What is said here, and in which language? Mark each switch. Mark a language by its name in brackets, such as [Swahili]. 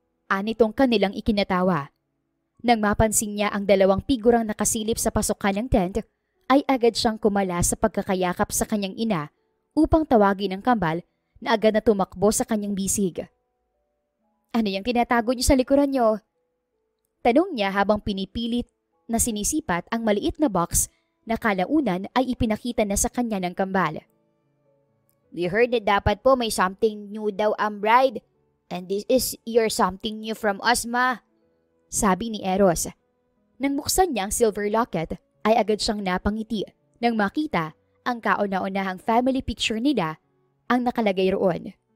[Filipino] Anitong kanilang ikinatawa. Nang mapansin niya ang 2 figurang nakasilip sa pasukan ng tent, ay agad siyang kumala sa pagkakayakap sa kanyang ina upang tawagin ang kambal na agad na tumakbo sa kanyang bisig. Ano yung tinatago niyo sa likuran niyo? Tanong niya habang pinipilit na sinisipat ang maliit na box na kalaunan ay ipinakita na sa kanya ng kambal. [English] We heard that [Filipino] dapat po may [English] something new [Filipino] daw ang [English] bride. And this is your something new from us, Ma. [Filipino] Sabi ni Eros. Nang buksan niya ang silver locket, ay agad siyang napangiti nang makita ang kauna-unahang family picture nila ang nakalagay roon.